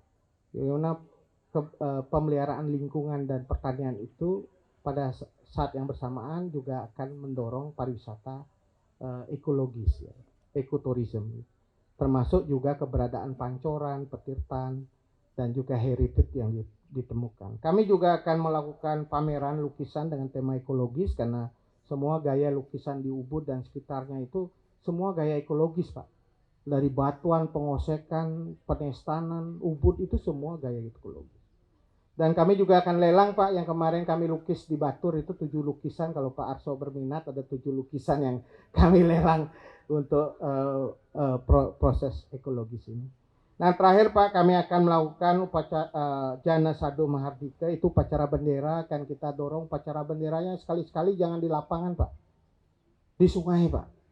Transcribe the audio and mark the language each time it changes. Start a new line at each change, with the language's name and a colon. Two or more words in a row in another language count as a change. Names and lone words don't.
Indonesian: Bagaimana pemeliharaan lingkungan dan pertanian itu pada saat yang bersamaan juga akan mendorong pariwisata ekologis ya, ekoturism, termasuk juga keberadaan pancoran, petirtan, dan juga heritage yang ditemukan. Kami juga akan melakukan pameran lukisan dengan tema ekologis karena semua gaya lukisan di Ubud dan sekitarnya itu semua gaya ekologis Pak. Dari batuan, pengosekan, penestanan, Ubud itu semua gaya ekologis. Dan kami juga akan lelang Pak, yang kemarin kami lukis di Batur itu 7 lukisan, kalau Pak Arso berminat ada 7 lukisan yang kami lelang untuk proses ekologis ini. Nah terakhir Pak, kami akan melakukan upacara Jana Sado Mahardika, itu upacara bendera, akan kita dorong upacara benderanya sekali-sekali jangan di lapangan Pak, di sungai Pak.